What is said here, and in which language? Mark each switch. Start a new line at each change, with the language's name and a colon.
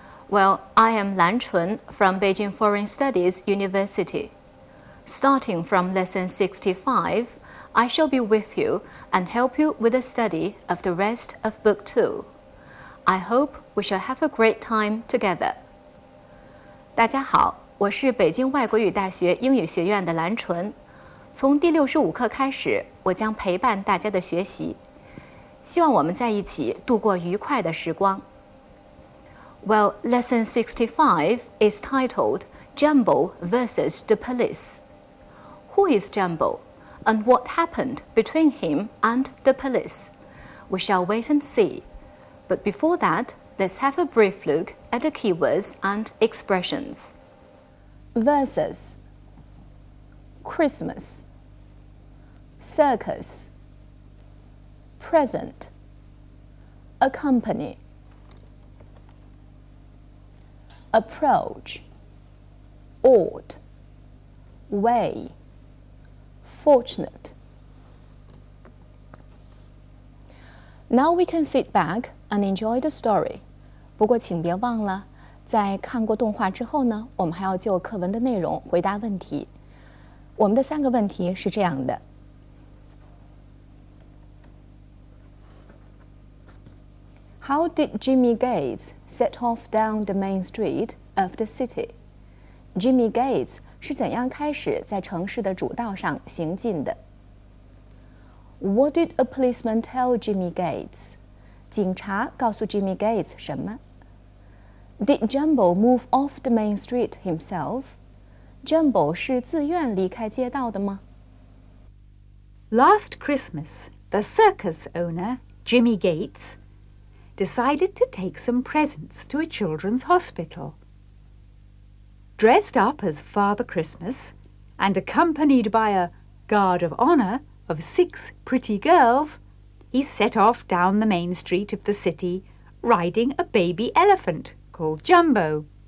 English: Well, I am Lan Chun from Beijing Foreign Studies University. Starting from lesson 65, I shall be with you and help you with the study of the rest of Book 2. I hope we shall have a great time together.
Chinese: 大家好，我是北京外国语大学英语学院的蓝纯。从第65课开始，我将陪伴大家的学习，希望我们在一起度过愉快的时光。
English: Well, lesson 65 is titled Jumbo versus the Police. Who is Jumbo, and what happened between him and the police? We shall wait and see. But before that, let's have a brief look at the keywords and expressions. Versus: Christmas, circus, present, accompany, approach, ought, way, fortunate. Now we can sit back and enjoy the story.
Chinese: 不过请别忘了，在看过动画之后呢，我们还要就课文的内容回答问题。我们的3个问题是这样的。
English: How did Jimmy Gates set off down the main street of the city?
Chinese: Jimmy Gates 是怎样开始在城市的主道上行进的？
English: What did a policeman tell Jimmy Gates?
Chinese: 警察告诉 Jimmy Gates 什么？
English: Did Jumbo move off the main street himself?
Chinese: Jumbo 是自愿离开街道的吗？
English: Last Christmas, the circus owner, Jimmy Gates, decided to take some presents to a children's hospital. Dressed up as Father Christmas and accompanied by a guard of honor of 6 pretty girls, he set off down the main street of the city riding a baby elephant called Jumbo.